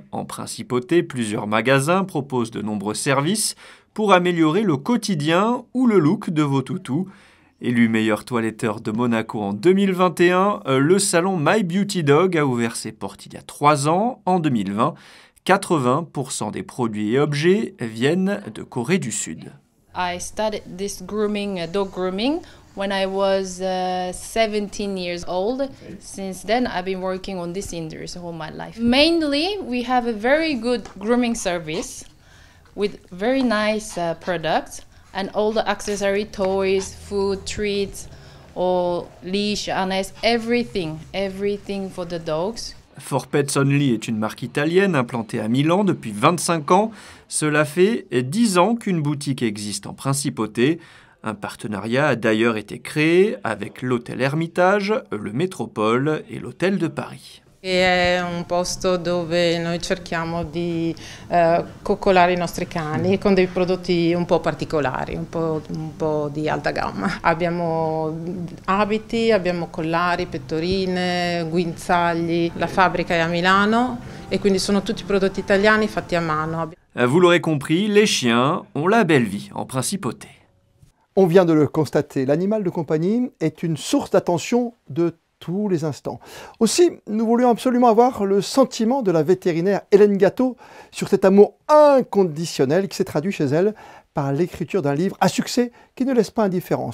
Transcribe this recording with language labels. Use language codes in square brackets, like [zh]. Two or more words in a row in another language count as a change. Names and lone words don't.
[fr] En principauté, plusieurs magasins proposent de nombreux services pour améliorer le quotidien ou le look de vos toutous. Élu meilleur toiletteur de Monaco en 2021, le salon My Beauty Dog a ouvert ses portes il y a 3 ans, en 2020. 80% des produits et objets viennent de Corée du Sud. [en] I started this grooming, dog grooming, when I was 17 years old. Since then, I've been working on this industry all my life. Mainly, we have a very good grooming service with very nice products and all the accessory, toys, food, treats, or leash, harness, everything for the dogs. [fr] For Pets Only est une marque italienne implantée à Milan depuis 25 ans. Cela fait 10 ans qu'une boutique existe en Principauté. Un partenariat a d'ailleurs été créé avec l'hôtel Hermitage, le Métropole et l'hôtel de Paris. [it] È un posto dove noi cerchiamo di coccolare i nostri cani con dei prodotti un po' particolari, un po' di alta gamma. Abbiamo abiti, abbiamo collari, pettorine, guinzagli. La fabbrica è a Milano e quindi sono tutti prodotti italiani fatti a mano. [fr] Vous l'aurez compris, les chiens ont la belle vie en Principauté. On vient de le constater, l'animal de compagnie est une source d'attention de tous les instants. Aussi, nous voulions absolument avoir le sentiment de la vétérinaire Hélène Gâteau sur cet amour inconditionnel qui s'est traduit chez elle par l'écriture d'un livre à succès qui ne laisse pas indifférent.